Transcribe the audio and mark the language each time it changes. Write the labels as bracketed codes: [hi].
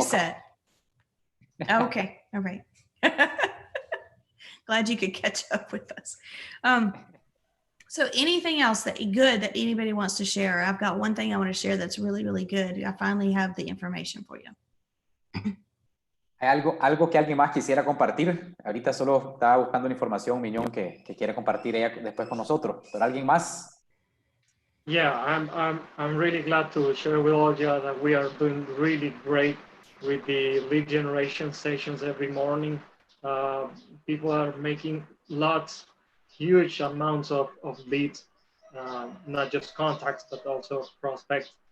[en] reset. Okay, all right. Glad you could catch up with us. So anything else that good that anybody wants to share? I've got one thing I want to share that's really, really good. I finally have the information for you. [es] ¿Hay algo que alguien más quisiera compartir? Ahorita solo estaba buscando la información, Mignon, que quiere compartir ella después con nosotros. ¿Pero alguien más? [en] Yeah, I'm really glad to share with all you that we are doing really great with the lead generation sessions every morning. People are making huge amounts of leads, not just contacts, but also prospects.